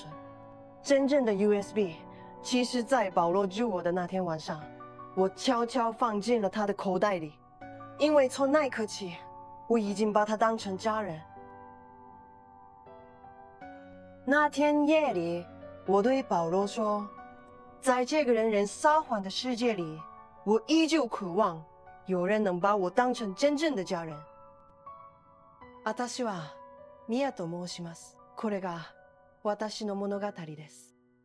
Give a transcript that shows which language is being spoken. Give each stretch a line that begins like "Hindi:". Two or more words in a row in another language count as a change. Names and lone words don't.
Chinese: 真正的 USB， 其实在保罗救我的那天晚上，我悄悄放进了他的口袋里，因为从那一刻起，我已经把他当成家人。那天夜里，我对保罗说，在这个人人撒谎的世界里，我依旧渴望有人能把我当成真正的家人。
Japanese: 私はミヤと申します。これが私の物語です。